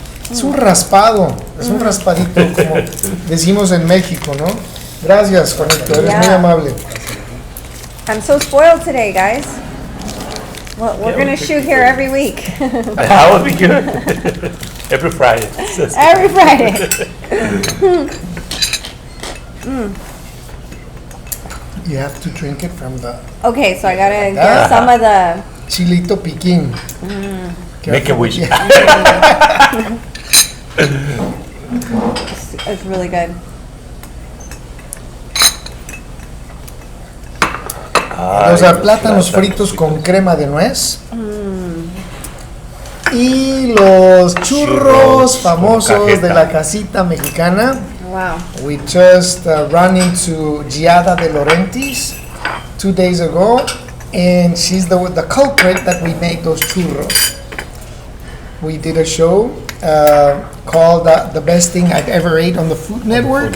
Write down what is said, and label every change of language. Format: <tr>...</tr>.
<es>Es un raspado, es un raspadito, como decimos en México, ¿no? Gracias, Juanito, eres muy</es> <en>Yeah.</en> <es>amable.</es> <en>I'm so spoiled today, guys. Well, we're gonna shoot here every week. That would be good. Every Friday. Every Friday. You have to drink it from the Okay, so I gotta get some of the.</en> <es>chilito piquín.</es> <en>Make a wish. It's really good.</en> <es>Los plátanos fritos con crema de nuez. Y los churros famosos de la Casita Mexicana.</es> <en>Wow. We just ran into Giada de Laurentiis 2 days ago, and she's the culprit that we made those churros. We did a show called The Best Thing I've Ever Ate on the Food Network.</en>